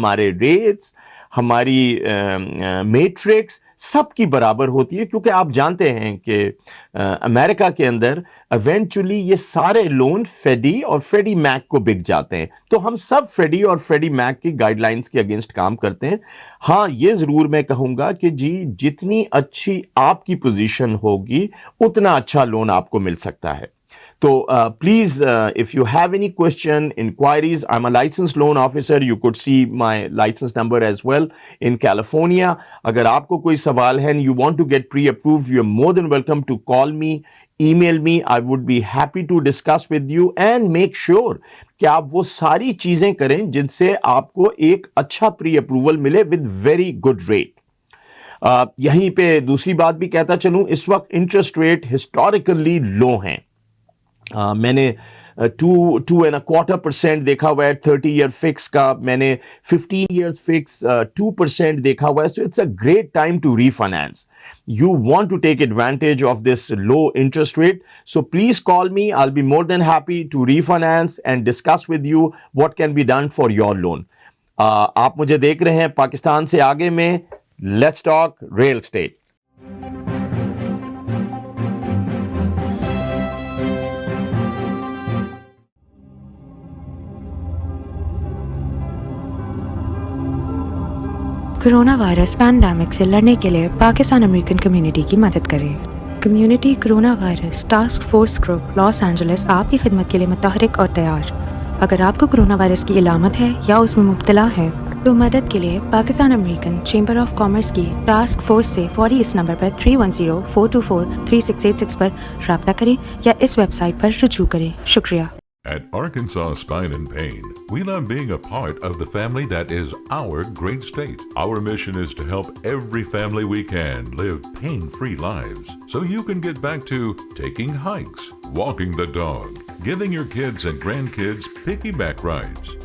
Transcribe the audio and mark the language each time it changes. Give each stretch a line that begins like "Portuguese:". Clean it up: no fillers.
Hindi: हमारे रेट्स, हमारी मैट्रिक्स सबकी बराबर होती है, क्योंकि आप जानते हैं कि अमेरिका के अंदर इवेंचुअली ये सारे लोन फेडी और फ्रेडी मैक को बिक जाते हैं. तो हम सब फ्रेडी और फ्रेडी मैक की गाइडलाइंस के अगेंस्ट काम करते हैं. हाँ, ये ज़रूर मैं कहूँगा कि जी जितनी अच्छी आपकी पोजीशन होगी उतना अच्छा लोन आपको मिल सकता है.
English: So please, if you have any question, inquiries, I'm a licensed loan officer. You could see my license number as well in California.
Hindi: अगर आपको कोई सवाल है
English: and you want to get pre-approved, you're more than welcome to call me, email me. I would be happy to discuss with you and make sure
Hindi: कि आप वो सारी चीज़ें करें जिनसे आपको एक अच्छा pre-approval मिले
English: with very good rate.
Hindi: यहीं पे दूसरी बात भी कहता चलूँ, इस वक्त इंटरेस्ट रेट हिस्टोरिकली लो हैं. मैंने 2.25% देखा हुआ है 30 ईयर फिक्स का, मैंने 15 ईयर्स फिक्स 2% देखा हुआ है.
English: So it's a great time to refinance. You want to take advantage of this low interest rate, so please call me. I'll be more than happy to refinance and discuss with you what can be done for your loan.
Hindi: आप मुझे देख रहे हैं पाकिस्तान से आगे में.
English: Let's talk real estate.
Hindi: Corona virus pandemic से लड़ने के लिए पाकिस्तान अमेरिकन कम्युनिटी की मदद करें. Community corona virus task force group Los Angeles आपकी खिदमत के लिए मुतहरिक और तैयार. अगर आपको कोरोना वायरस की इलामत है या उसमें मुब्तला है तो मदद के लिए Pakistan American chamber of commerce की टास्क फोर्स से फौरी इस नंबर पर 310-424-3686 पर रब्ता करें या इस वेबसाइट पर रुजू करें. शुक्रिया.
English: At Arkansas Spine and Pain, we love being a part of the family that is our great state. Our mission is to help every family we can live pain-free lives so you can get back to taking hikes, walking the dog, giving your kids and grandkids piggyback rides.